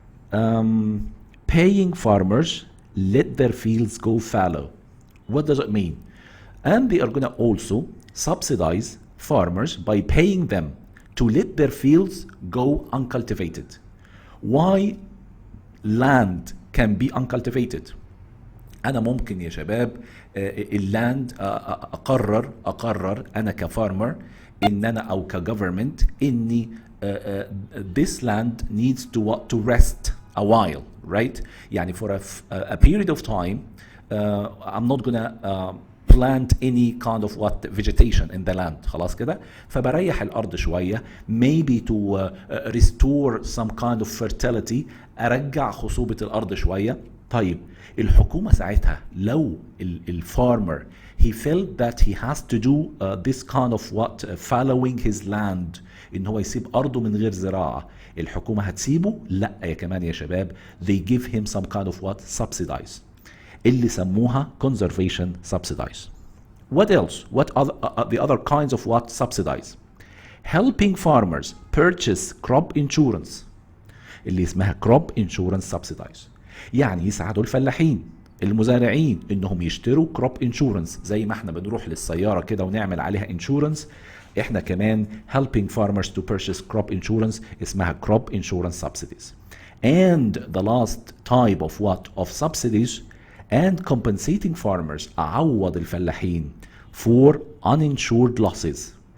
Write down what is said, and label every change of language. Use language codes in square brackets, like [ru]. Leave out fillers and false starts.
[en] Paying farmers let their fields go fallow. What does it mean? And they are going to also subsidize farmers by paying them to let their fields go uncultivated. Why land can be uncultivated? [ar] أنا ممكن يا شباب اللاند أقرر أنا كفارمر إن أنا أو كgovernment إني [en] this land needs to rest a while, right? يعني for a period of time I'm not gonna plant any kind of what vegetation in the land. [ar] خلاص كده فبريح الأرض شوية [en] maybe to restore some kind of fertility, [ar] أرجع خصوبة الأرض شوية. طيب الحكومة ساعتها لو الفارمر [en] he felt that he has to do this kind of what following his land [ar] إن هو يسيب أرضه من غير زراعة, الحكومة هتسيبه؟ لا يا كمان يا شباب, [en] they give him some kind of what subsidies [ar] اللي سموها [en] conservation subsidies. What else? What are the other kinds of what subsidies? Helping farmers purchase crop insurance [ar] اللي اسمها [en] crop insurance subsidies. [ar] يعني يساعدوا الفلاحين المزارعين انهم يشتروا crop insurance زي ما احنا بنروح للسيارة كده ونعمل عليها insurance. احنا كمان [en] helping farmers to purchase crop insurance [ar] اسمها [en] crop insurance subsidies. And the last type of what? Of subsidies and compensating farmers, [ar] أعوض الفلاحين [en] for uninsured losses.